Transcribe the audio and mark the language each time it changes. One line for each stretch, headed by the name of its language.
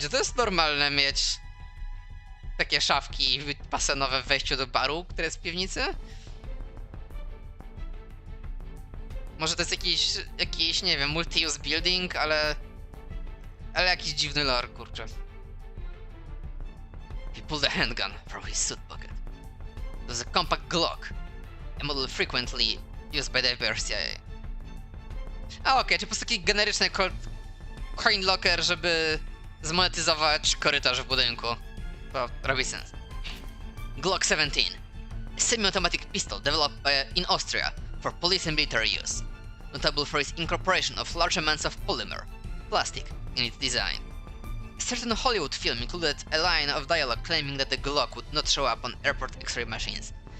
Polish: Czy to jest normalne mieć takie szafki basenowe w wejściu do baru, które jest w piwnicy? Może to jest jakiś nie wiem,
English: multi-use building,
Polish: ale jakiś dziwny lore, kurczę.
English: He pulled a handgun from his suit pocket. It was a compact Glock, a model frequently used by the FBI CIA.
Polish: A okej, czy po prostu taki generyczny coin locker, żeby zmonetyzować korytarz w budynku. To robi sens. Glock 17.
English: A semi-automatic pistol developed in Austria for police and military use. Notable for its incorporation of large amounts of polymer, plastic, in its design. A certain Hollywood film included a line of dialogue claiming that the Glock would not show up on airport X-ray machines.